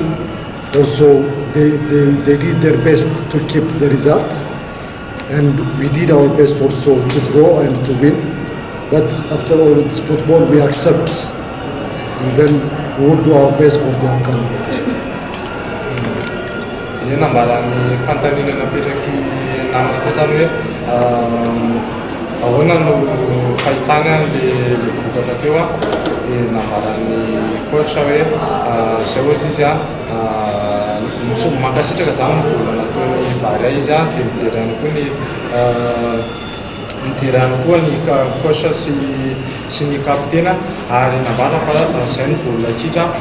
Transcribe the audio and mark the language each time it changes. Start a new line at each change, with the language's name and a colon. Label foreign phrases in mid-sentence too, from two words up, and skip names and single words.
English: Also, they did their best to keep the result, and we did our best also to draw and to win. But after all, it's football, we accept, and then we will do our best for the upcoming match.
Malagasy: Ahoana no fahitana le vokatra teo dia nambaran'ny coach hoe zay ohatsy izy mankasitraka zany mbola nataony Barea izy dia niderany koa niderany koa ny coach sy ny kapitena ary nambara fa zay ny baolina kitra